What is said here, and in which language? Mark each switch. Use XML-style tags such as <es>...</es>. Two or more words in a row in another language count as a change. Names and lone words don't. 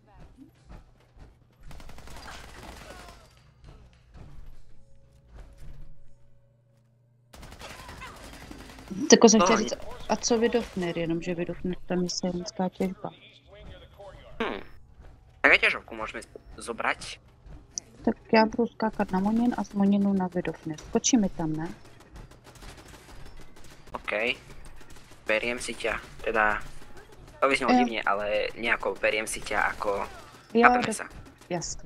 <cs>Tako jsem chtěla říct, a co Widowner, jenomže Widowner tam je silnická těžba.</cs> <sk>Tak ťažovku môžeme zobrať.</sk> <cs>Tak já budu skákat na Monin a z Moninu na Widowner. Skočíme tam, ne? OK.</cs> <sk>Beriem si ťa. Teda, to vyznelo divne, ale nejako beriem si ťa ako... Chápeme sa.</sk> <cs>Jasně.</cs>